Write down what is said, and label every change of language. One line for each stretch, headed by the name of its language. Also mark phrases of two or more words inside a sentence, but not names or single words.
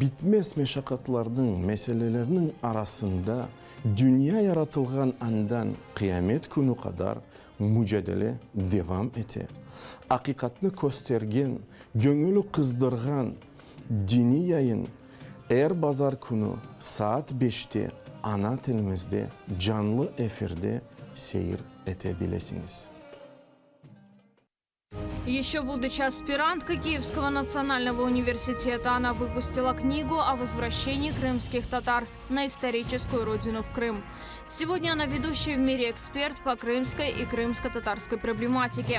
Crimean Tatar: bitmez meşakkatlarının meselelerinin arasında dünya yaratılgan andan kıyamet günü kadar mücadele devam ete. Hakikatini göstergen, gönülü kızdırgan dini yayın er bazar günü saat 5'te ana tilimizde canlı efirde seyir edebilirsiniz.
Russian: Еще будучи аспиранткой Киевского национального университета, она выпустила книгу о возвращении крымских татар на историческую родину в Крым. Сегодня она ведущий в мире эксперт по крымской и крымско-татарской проблематике.